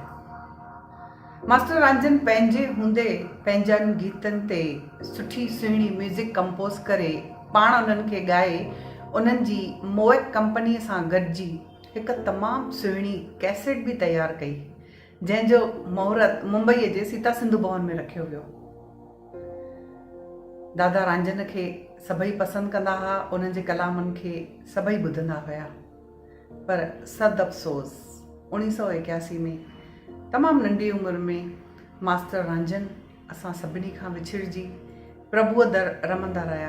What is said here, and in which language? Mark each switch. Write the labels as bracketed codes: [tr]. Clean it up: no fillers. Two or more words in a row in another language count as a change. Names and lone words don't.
[sd] मास्टर रांजन पंहिंजे हूंदे पंहिंजनि गीतनि ते सुठी सुहिणी [en] music compose [sd] करे पाण उन्हनि खे ॻाए उन्हनि जी मोएक कंपनीअ सां गॾिजी हिकु तमामु सुहिणी कैसेट बि तयारु कई, जंहिंजो मुहूर्त मुंबईअ जे सीता सिंधु भवन में रखियो वियो। दादा रांजन खे सभई पसंदि कंदा हुआ, उन्हनि जे कलामनि खे सभई ॿुधंदा हुया। पर सद अफ़सोस 1981 में तमामु नंढी उमिरि में मास्टर रांजन असां सभिनी खां विछिड़जी प्रभुअ दर रमंदा रहिया।